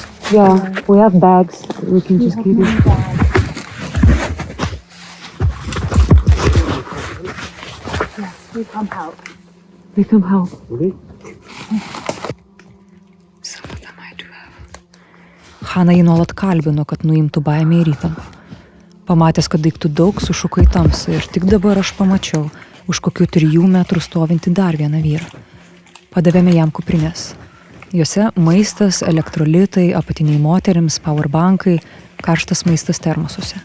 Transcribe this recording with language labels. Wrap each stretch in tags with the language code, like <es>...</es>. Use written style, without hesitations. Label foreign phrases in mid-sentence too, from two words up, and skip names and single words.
<en>Yeah, we have bags. We can just give you. Yes, we come help. We come help.</en> <lt>Hana jį nuolat kalbino, kad nuimtų baimę ir įtampą. Pamatęs, kad daiktų daug, sušuko į tamsą ir tik dabar aš pamačiau už kokių 3 metrų stovinti dar vieną vyrą. Padavėme jam kuprinės. Jose maistas, elektrolitai, apatiniai moterims, powerbankai, karštas maistas termosuose.</lt>